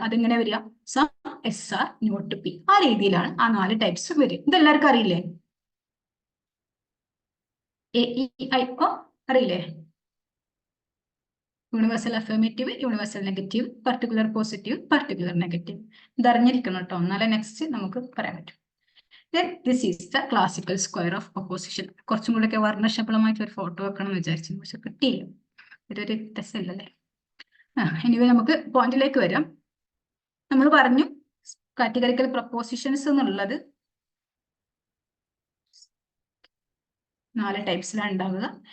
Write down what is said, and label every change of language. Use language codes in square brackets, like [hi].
[ml] അതിങ്ങനെ വരിക some SR not P. ആ രീതിയിലാണ് ആ 4 ടൈപ്സ് വരും. ഇതെല്ലാവർക്കും അറിയില്ലേ? AEIO അറിയില്ലേ? [en] Universal affirmative, universal negative, particular positive, particular negative. [ml] ഇത് അറിഞ്ഞിരിക്കണം കേട്ടോ, എന്നാലേ നെക്സ്റ്റ് നമുക്ക് പറയാൻ പറ്റും. [en] Then this is the classical square of opposition. [ml] കുറച്ചും കൂടെ ഒക്കെ വർണ്ണശബളമായിട്ട് ഒരു ഫോട്ടോ വെക്കണം എന്ന് വിചാരിച്ചു, പക്ഷെ കിട്ടിയില്ല. ഇതൊരു രസമില്ലല്ലേ? എനിവേ നമുക്ക് പോയിന്റിലേക്ക് വരാം. നമ്മൾ പറഞ്ഞു കാറ്റഗറിക്കൽ പ്രപ്പോസിഷൻസ് എന്നുള്ളത് 4 ടൈപ്സിലാണ് ഉണ്ടാവുക.